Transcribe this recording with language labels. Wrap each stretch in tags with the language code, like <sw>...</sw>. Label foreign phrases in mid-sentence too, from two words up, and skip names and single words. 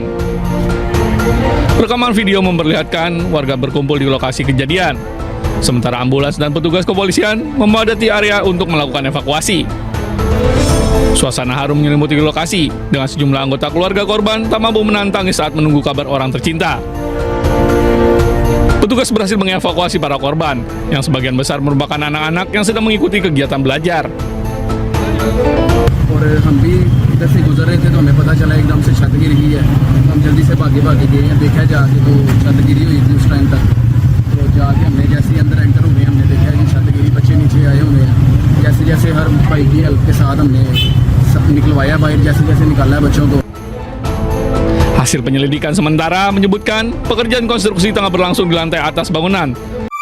<id>Rekaman video memperlihatkan warga berkumpul di lokasi kejadian, sementara ambulans dan petugas kepolisian memadati area untuk melakukan evakuasi. Suasana harum menyelimuti lokasi dengan sejumlah anggota keluarga korban tak mampu menahan tangis saat menunggu kabar orang tercinta. Petugas berhasil mengevakuasi para korban, yang sebagian besar merupakan anak-anak yang sedang mengikuti kegiatan belajar.</id> <hi>और हम भी इधर से गुजर रहे थे तो हमें पता चला एकदम से छत गिर गई है। हम जल्दी से भागे गए हैं, देखा जाके तो छत गिरी हुई थी उस टाइम तक। तो जाके हमने जैसे ही अंदर एंटर हुए हमने देखा कि छत गिरी, बच्चे नीचे आए हुए हैं। जैसे जैसे हर भाई की हेल्प के साथ हमने निकलवाया बाहर, जैसे जैसे निकाला बच्चों को।</hi> <id>Hasil penyelidikan sementara menyebutkan pekerjaan konstruksi tengah berlangsung di lantai atas bangunan</id>